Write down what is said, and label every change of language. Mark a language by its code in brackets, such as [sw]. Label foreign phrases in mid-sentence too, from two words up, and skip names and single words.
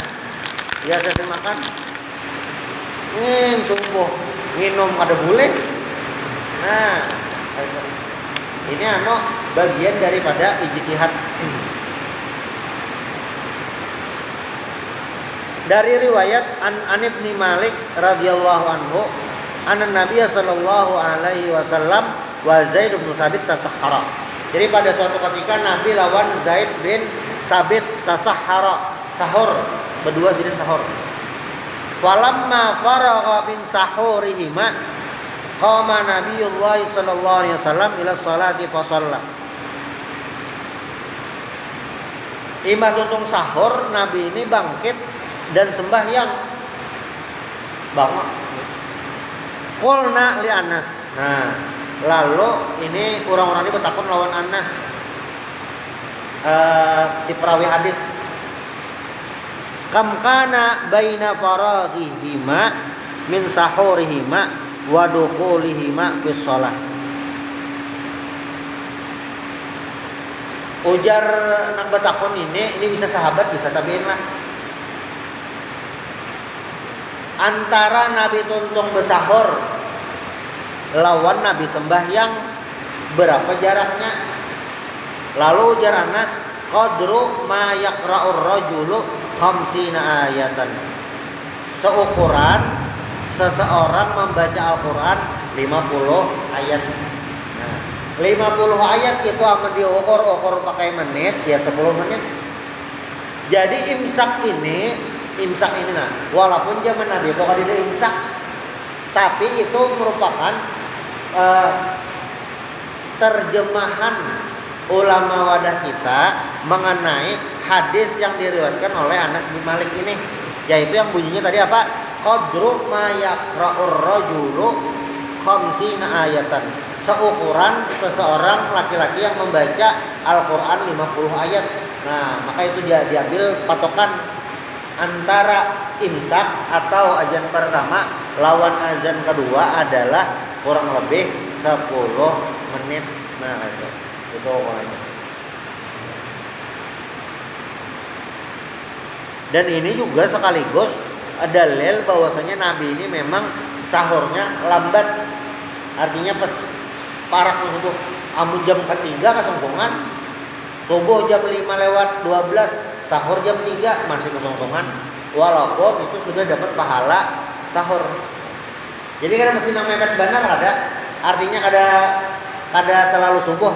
[bjn] Ya asik makan. Subuh minum ada boleh. [id] Nah, ini bagian daripada ijtihad. Dari riwayat [ar] عن ابن مالك رضي الله عنه أن النبي صلى الله عليه وسلم و زيد بن ثابت تسحرا. [bjn] Jadi pada suatu ketika Nabi lawan Zaid bin Thabit tasahhara, sahur, berdua sidin sahur. [ar] فلما فرغا من سحورهما قام نبي الله صلى الله عليه وسلم إلى الصلاة ف صلى. [bjn] Imam tuntung sahur, Nabi ini bangkit dan sembahyang. [ar] Bangun. قلنا لأنس. [bjn] Nah, lalu ini orang-orang ini bertakun lawan Anas, si perawi hadis. [ar] كم كان بين فراغهما من سحورهما و دخولهما في الصلاة. [bjn] Ujar nang bertakun ini bisa sahabat bisa tabiin lah. Antara Nabi tuntung bersahur lawan Nabi sembahyang berapa jaraknya? Lalu ujar Anas, [ar] قدر ما يقرأ الرجل خمسين آية. [id] Seukuran seseorang membaca Al-Qur'an 50 ayat. Nah, 50 ayat itu akan diukur pakai menit ya 10 menit. Jadi imsak ini nah, walaupun zaman Nabi itu kada imsak, tapi itu merupakan terjemahan ulama wadah kita mengenai hadis yang diriwayatkan oleh Anas bin Malik ini, yaitu yang bunyinya tadi apa? [ar] قدر ما يقرأ الرجل خمسين آية. [id] Seukuran seseorang laki-laki yang membaca Al-Qur'an 50 ayat. Nah, maka itu diambil patokan antara imsak atau azan pertama lawan azan kedua adalah kurang lebih 10 menit. Nah, itu pokoknya. Dan ini juga sekaligus dalil bahwasanya Nabi ini memang sahurnya lambat. [bjn] Artinya parak subuh. Amun jam ketiga kesungsungan, subuh jam 5:12 sahur jam 3 masih kosong-kosongan, walaupun itu sudah dapat pahala sahur. Jadi kan mesti mepet benar ada, artinya kada terlalu subuh.